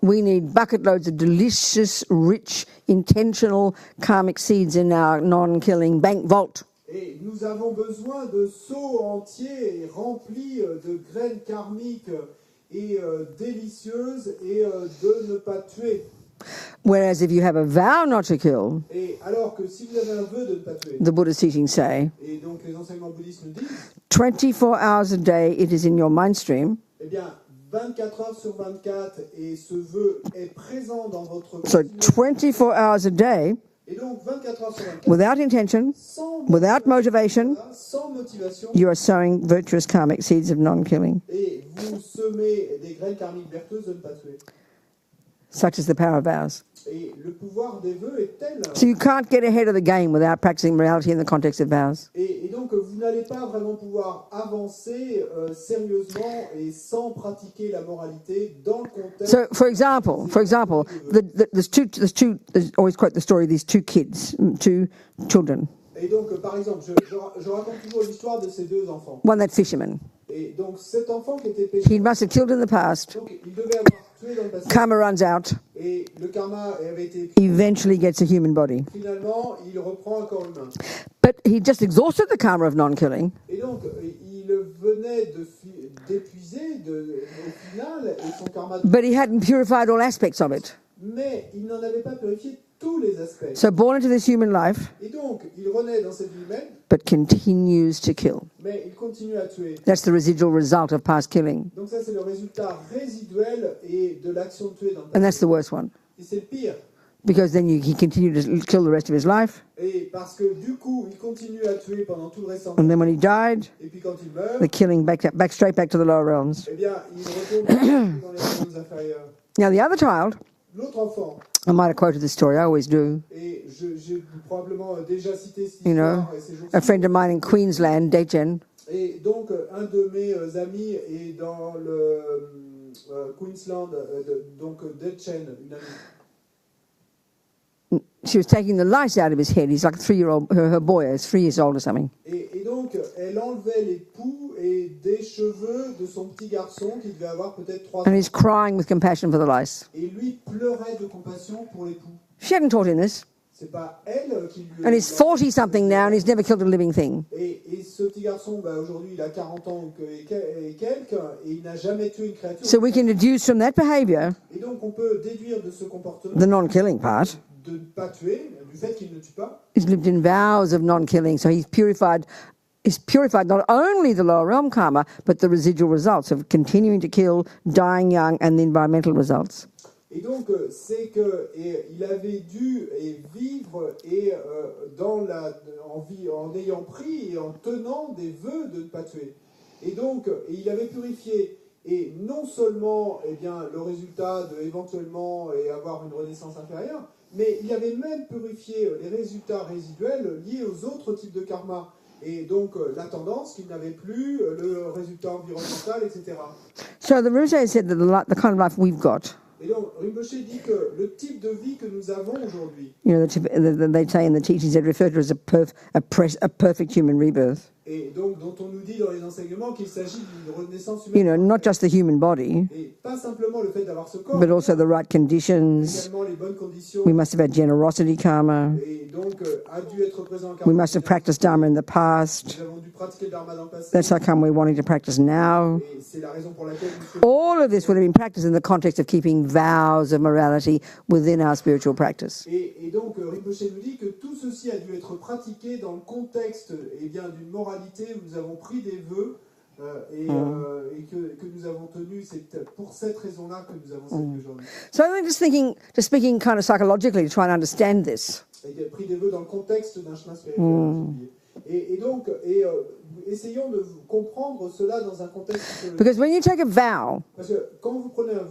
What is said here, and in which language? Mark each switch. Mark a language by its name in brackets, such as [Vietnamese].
[English] we need bucket loads of delicious, rich, intentional karmic seeds in our non-killing bank vault. [French] et nous avons besoin de seaux entiers et remplis de graines karmiques et délicieuses et de ne pas tuer. [English] Whereas if you have a vow not to kill, [French] Et alors que si vous avez un vœu de ne pas tuer, [English] the Buddha's teachings say, [French] et donc les enseignements bouddhistes nous disent, [English] 24 hours a day it is in your mind stream. [French] eh bien, 24 heures sur 24, et ce vœu est présent dans votre [English] So [French] continuum. [English] 24 hours a day, [French] Et donc 24 heures sur 24, [English] without intention, without motivation, [French] sans motivation, [English] you are sowing virtuous karmic seeds of non-killing. [French] et vous semez des graines karmiques vertueuses de ne pas tuer. [English] Such is the power of vows. [French] Et le pouvoir des vœux est tel. [English] So you can't get ahead of the game without practicing morality in the context of vows. [French] Et donc vous n'allez pas vraiment pouvoir avancer sérieusement et sans pratiquer la moralité dans le contexte. [English] So, for example, there's always quote the story of these two kids, two children. [French] Et donc par exemple, je raconte toujours l'histoire de ces deux enfants. [English] One that fisherman, [French] Et Et donc cet enfant qui était pécheur, [English] he must have killed in the past. [French] donc il devait avoir tué dans le passé. [English] Karma runs out. [French] Et le karma avait été [English] Eventually gets a human body. [French] finalement, il reprend un corps humain. [English] But he just exhausted the karma of non-killing. [French] Et donc il venait d'épuiser au final et son karma. [English] But he hadn't purified all aspects of it. [French] Mais il n'en avait pas purifié tous les aspects. [English] So born into this human life, [French] Et donc il renaît dans cette vie humaine, [English] but continues to kill. [French] mais il continue à tuer. [English] That's the residual result of past killing. [French] Donc ça c'est le résultat résiduel et de l'action de tuer dans le [English] And [French] passé. [English] that's the worst one. [French] Et c'est le pire. [English] Because then he continued to kill the rest of his life. [French] Et parce que du coup, il continue à tuer pendant tout le restant. [English] And then when he died, [French] Et puis quand il meurt, [English] the killing straight back to the lower realms. [French] eh bien, il retourne dans les realms inférieurs. [English] Now the other child, [French] L'autre enfant, [English] I might have quoted this story, I always do. [French] et j'ai probablement déjà cité cette [English] You know, [French] histoire, et ces jours-ci. [English] a friend of mine in Queensland, Dechen, [French] Et donc, un de mes amis est dans le Queensland, donc Dechen, une amie. [English] she was taking the lice out of his head. He's like a 3-year-old, her boy is 3 years old or something. [French] Et donc, elle enlevait les poux et des cheveux de son petit garçon qui devait avoir peut-être 3 [English] And [French] ans. [English] he's crying with compassion for the lice. [French] Et lui pleurait de compassion pour les poux. [English] She hadn't taught him this. [French] C'est pas elle qui lui [English] And he's 40-something now and he's never killed a living thing. [French] Et ce petit garçon, aujourd'hui, il a 40 ans et quelques, et il n'a jamais tué une créature. [English] So we can deduce from that behavior [French] Et donc, on peut déduire de ce comportement [English] the non-killing part. [French] de ne pas tuer, du fait qu'il ne tue pas. [English] He's lived in vows of non-killing, so he's purified not only the lower realm karma, but the residual results of continuing to kill, dying young, and the environmental results. [French] Et donc, c'est qu'il avait dû vivre en ayant pris et en tenant des vœux de ne pas tuer. Et donc, il avait purifié. Et non seulement le résultat de éventuellement avoir une renaissance inférieure, mais il avait même purifié les résultats résiduels liés aux autres types de karma. Et donc la tendance qu'il n'avait plus, le résultat environnemental, etc. [English] So the Rinpoche said that the kind of life we've got, [French] Et donc Rinpoche dit que le type de vie que nous avons aujourd'hui, [English] you know, they say in the teachings, they refer to as a perfect human rebirth. [French] et donc dont on nous dit dans les enseignements qu'il s'agit d'une renaissance humaine. [English] You know, not just the human body, [French] Et pas simplement le fait d'avoir ce corps, [English] but also the right conditions. [French] également les bonnes conditions. [English] We must have had generosity karma. [French] Et donc a dû être présent en [English] We [French] karma. [English] must have practiced Dharma in the past. [French] Nous avons dû pratiquer le dharma dans le passé. [English] That's how come we're wanting to practice now. [French] Et c'est la raison pour laquelle nous [English] All of this would have been practiced in the context of keeping vows of morality within our spiritual practice. [French] Et donc, Rinpoche nous dit que tout ceci a dû être pratiqué dans le contexte d'une moralité où nous avons pris des vœux et que nous avons tenus. C'est pour cette raison-là que nous avons cette vie aujourd'hui. [English] So I'm just speaking kind of psychologically to try and understand this. [French] Et pris des vœux dans le contexte d'un chemin spirituel. Et donc, essayons de comprendre cela dans un contexte psychologique. [English] Because when you take a vow, [French] Parce que quand vous prenez un vœu,